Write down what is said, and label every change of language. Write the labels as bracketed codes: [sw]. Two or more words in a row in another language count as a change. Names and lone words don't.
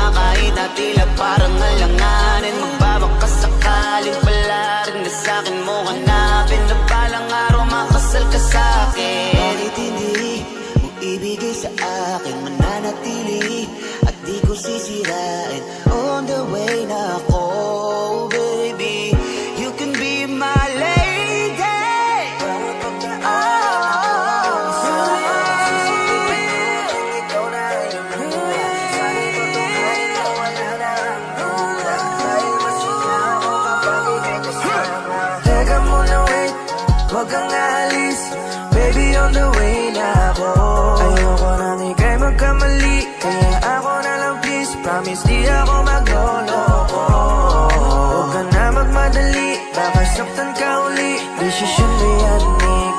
[tl] Kahit na tila parang alanganin, magbabak ka sakaling pala rin na sa'kin mo hanapin. Na balang araw makasal ka sa'kin. Bakit hindi mo ibigay sa akin, mananatili at di ko sisirain. [en] On the way [tl] na ako, [en] baby, you can be my lady. [tl] Teka muna wait, huwag kang aalis. [en] Baby on the way [tl] na ako. Ayoko nang ika'y magkamali. Kaya ako na lang [en] please, promise [tl] di ako magloloko. Huwag ka na magmadali, baka saktan ka uli. Desisyon mo yan,